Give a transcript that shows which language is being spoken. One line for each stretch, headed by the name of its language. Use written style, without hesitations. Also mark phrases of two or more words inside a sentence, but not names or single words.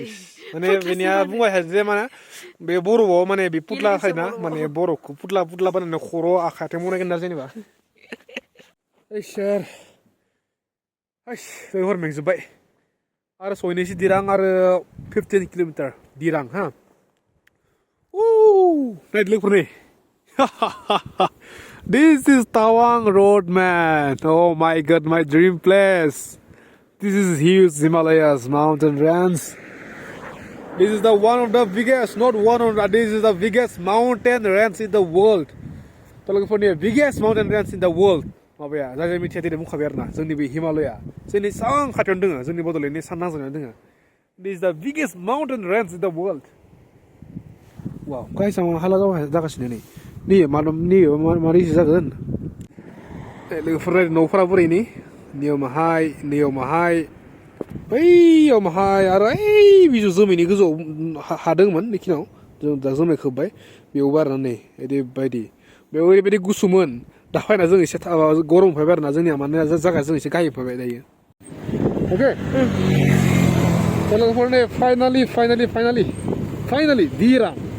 Bodo: माने बेनिया बुंबाय जे माने बे बरफआव माने बे पुतला खायना माने बरफखौ पुतला बानायनानै खर' आखाइथिं बनायगोन ना जेनेबा इसोर लोगोफोर मेंजोब्बाय आरो सहैनोसै दिरां आरो 15 किल'मिटार दिरां हा नायदो लोगोफोर नै
English: This is Tawang Road, man. Oh my God, my dream place. This is huge Himalayas mountain range. This is one of the biggest, not one of the, this is the biggest mountain range in the world. Talking for the biggest mountain range in the world.
Bodo: माबाया जाय मिथिया दिनै बुंखाबाय आरोना जोंनि बे हिमालया जोंनि सां खाथियावनो दङ जोंनि बड'लेण्डनि सान नांजाबनानै दङ
English: This is the biggest mountain range in the world. Wow, guys,
Bodo: आं हाला जागासिनो नै मारै जागोन लोगोफोर न'फोरा बोरै नै नैयाव माहाय बैयाव माहाय आरो ओइ बिजौ जोमैनि गोजौआव हादोंमोन बेखिनियाव जों दा जोमै खोब्बाय बेयावबो आरोना नै ओरैबायदि बेयाव ओरैबायदि गुसुमोन दा फैना जों एसे गरम फैबाय आरोना जोंनिया माने जायगा जों एसे गाहाय फैबाय दायो अके लोगोफोर नै फाइनालि दिरां